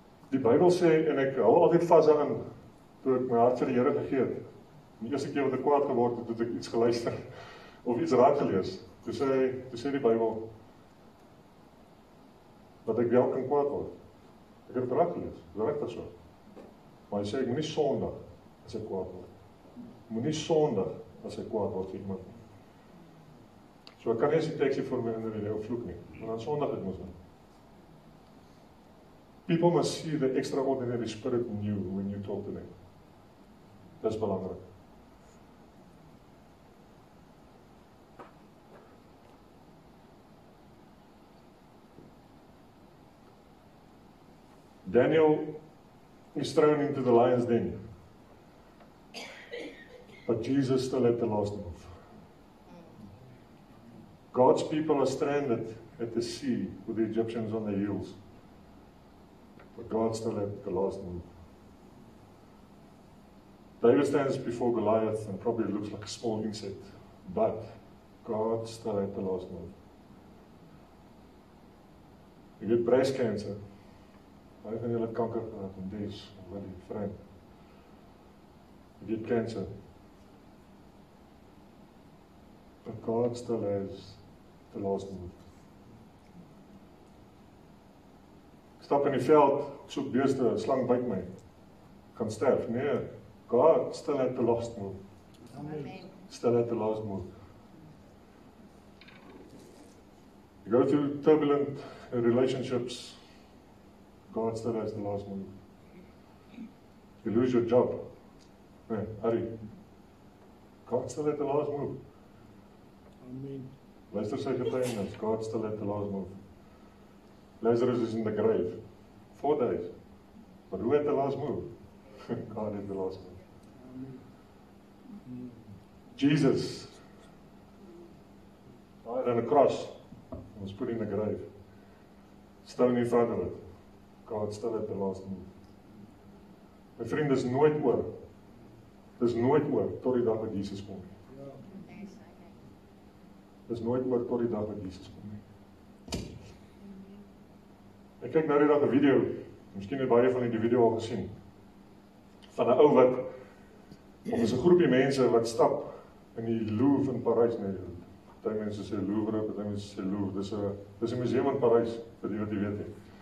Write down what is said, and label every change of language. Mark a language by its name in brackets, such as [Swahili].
[Afrikaans] Die Bybel sê, en ek hou altyd vas daarin, toe ek my hart vir die Here gegee het, die eerste keer wat ek kwaad geword het, toe ek iets geluister, of iets raak gelees, toe sê die Bybel, dat ek wel kan kwaad word. Ek het het raak gelees, dit is regtig so. Maar hy sê, ek moet nie sondig as ek kwaad word. Ek moet nie sondig as ek kwaad word vir iemand nie. So ek kan nie as die teksie vir my in die vloek nie, want dan sondig ek moes nie. [English] People must see the extraordinary spirit in you when you talk to them. [Afrikaans] Dis belangrik. [English] Daniel is thrown into the lion's den. But Jesus still had the last move. God's people are stranded at the sea with the Egyptians on their heels. But God still had the last move. David stands before Goliath and probably looks like a small insect. But God still had the last move. You get breast cancer. [Afrikaans] Baie van julle het kanker gehad en dis, wat die vriend. [English] You get cancer. But God still has the last move. [Afrikaans] Ek stap in die veld, ek soek beeste, 'n slang byt my. Ek kan sterf. Nee, [English] God still had the last move. Amen. Still had the last move. You go through turbulent relationships, God still has the last move. You lose your job. [Afrikaans] Nee, [English] hurry. God still had the last move. Amen. [Afrikaans] Luister sy getuienis. [English] God still had the last move. Lazarus is in the grave. 4 days. But who had the last move? God had the last move. Amen. Jesus died on a cross. Was put in the grave. Stone in front of it. God still had the last move. [Afrikaans] My vriend, dis nooit oor. Dis nooit oor tot die dag wat Jesus kom. Dis nooit oor tot die dag wat Jesus kom. Ek kyk nou die dag 'n video, miskien het baie van julle die video al gesien, van 'n ou wat, of is 'n groepie mense wat stap in die Louvre in Parys, nee, party mense sê Louvre, party mense sê Louvre, dis 'n museum in Parys, vir die wat jy weet nie.